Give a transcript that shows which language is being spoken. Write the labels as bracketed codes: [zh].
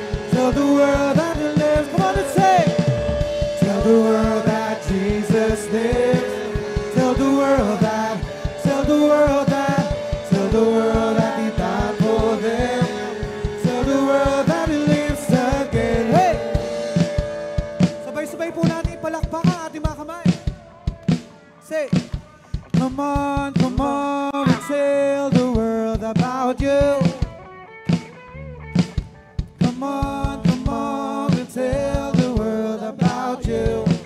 [en] Tell the world that he lives. Come on and say. Tell the world that Jesus lives. Tell the world that, tell the world that, tell the world that he died for them. Tell the world that he lives again. Hey! [tl] Sabay-sabay po natin ipalakpak ang ating mga kamay. [en] Say, come on, we tell the world about you. Come on, we tell the world about you.